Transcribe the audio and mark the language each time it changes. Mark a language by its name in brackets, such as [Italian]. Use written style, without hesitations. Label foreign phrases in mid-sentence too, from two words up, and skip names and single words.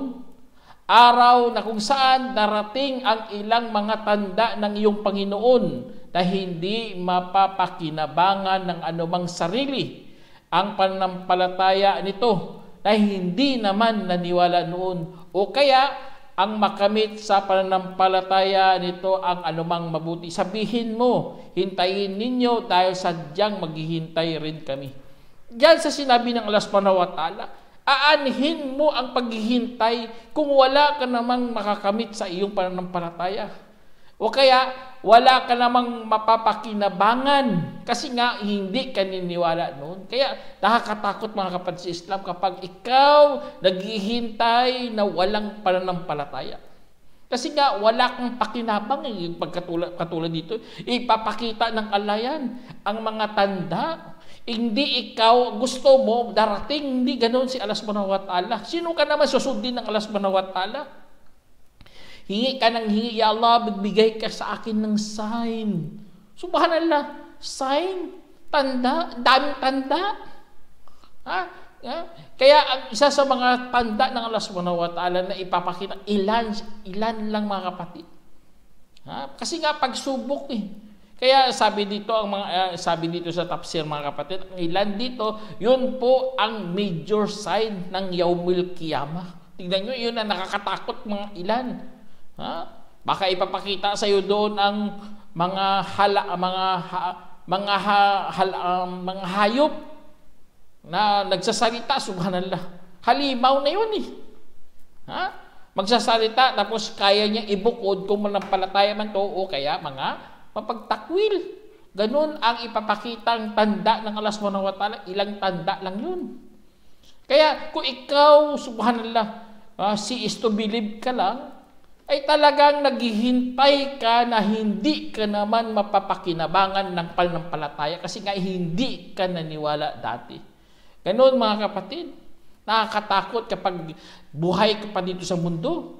[Filipino] Araw na kung saan darating ang ilang mga tanda ng iyong Panginoon na hindi mapapakinabangan ng anumang sarili ang pananampalataya nito na hindi naman naniwala noon, o kaya ang makamit sa pananampalataya nito ang anumang mabuti. Sabihin mo, hintayin ninyo dahil sadyang maghihintay rin kami. Diyan sa sinabi ng Allah [Arabic] سبحانه وتعالى, [Filipino] aanhin mo ang paghihintay kung wala ka namang makakamit sa iyong pananampalataya. O kaya, wala ka namang mapapakinabangan kasi nga hindi ka niniwala noon. Kaya nakakatakot mga kapatid sa Islam kapag ikaw naghihintay na walang pananampalataya. Kasi nga wala kang pakinabang yung katulad dito. Ipapakita ng Allah yan. Ang mga tanda, hindi ikaw gusto mo darating, hindi ganoon si Allah [Arabic] سبحانه وتعالى. [Filipino] Sino ka naman susundin ng Allah [Arabic] سبحانه وتعالى? [Filipino] Hingi ka ng hingi, [Arabic] يا الله, [Filipino] magbigay ka sa akin ng sign. Subhanallah, sign, tanda, daming tanda. Ha? Kaya ang isa sa mga tanda ng Allah [Arabic] سبحانه وتعالى [Filipino] na ipapakita, ilan lang mga kapatid. Ha? Kasi nga pagsubok eh. Kaya sabi dito sa tafsir mga kapatid, ang ilan dito, yun po ang major sign ng [Arabic] يوم القيامة. [Filipino] Tingnan nyo, yun ang nakakatakot mga ilan. Ha? Baka ipapakita sa iyo doon ang mga hayop na nagsasalita, subhanallah. Halimaw na yun eh. Ha? Magsasalita tapos kaya niya ibukod kung manampalataya man to o kaya mga mapagtakwil. Ganun ang ipapakitang tanda ng Allah [Arabic] سبحانه وتعالى. [Filipino] Ilang tanda lang yun. Kaya kung ikaw, subhanallah, si [English] is to believe [Filipino] ka lang, ay talagang naghihintay ka na hindi ka naman mapapakinabangan ng pananampalataya kasi nga hindi ka naniwala dati. Ganun mga kapatid, nakakatakot kapag buhay ka pa dito sa mundo.